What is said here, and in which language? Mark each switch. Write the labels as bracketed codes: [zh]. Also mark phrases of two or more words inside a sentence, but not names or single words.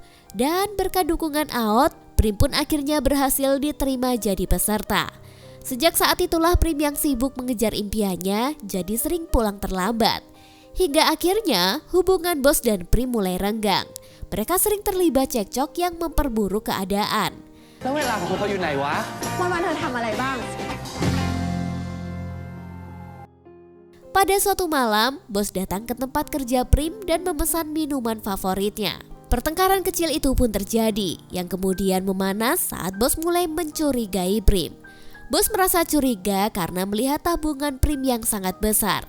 [id] Dan berkat dukungan Aot, Prim pun akhirnya berhasil diterima jadi peserta. Sejak saat itulah Prim yang sibuk mengejar impiannya jadi sering pulang terlambat. Hingga akhirnya hubungan bos dan Prim mulai renggang. Mereka sering terlibat cekcok yang memperburuk keadaan. [th] แล้วเวลาของเขาอยู่ไหนวะ วันๆเธอทำอะไรบ้าง [id] Pada suatu malam, bos datang ke tempat kerja Prim dan memesan minuman favoritnya. Pertengkaran kecil itu pun terjadi, yang kemudian memanas saat bos mulai mencurigai Prim. Bos merasa curiga karena melihat tabungan Prim yang sangat besar.